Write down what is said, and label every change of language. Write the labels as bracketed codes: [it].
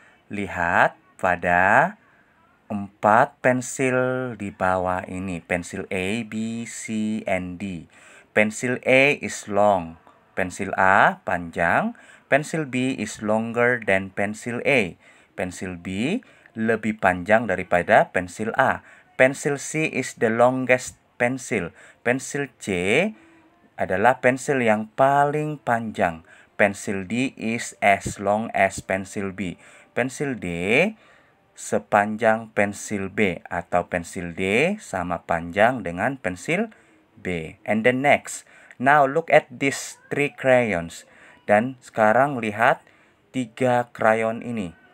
[id] Lihat pada 4 pensil di bawah ini. [en] Pensil A, B, C, and D. Pensil A is long. [id] Pensil A panjang. [en] Pensil B is longer than pensil A. [id] Pensil B lebih panjang daripada pensil A. [en] Pensil C is the longest pencil. [id] Pensil C adalah pensil yang paling panjang. [en] Pensil D is as long as pensil B. [id] Pensil D sepanjang pensil B, atau pensil D sama panjang dengan pensil B. [en] And then next, now look at these 3 crayons. [id] Dan sekarang lihat 3 krayon ini.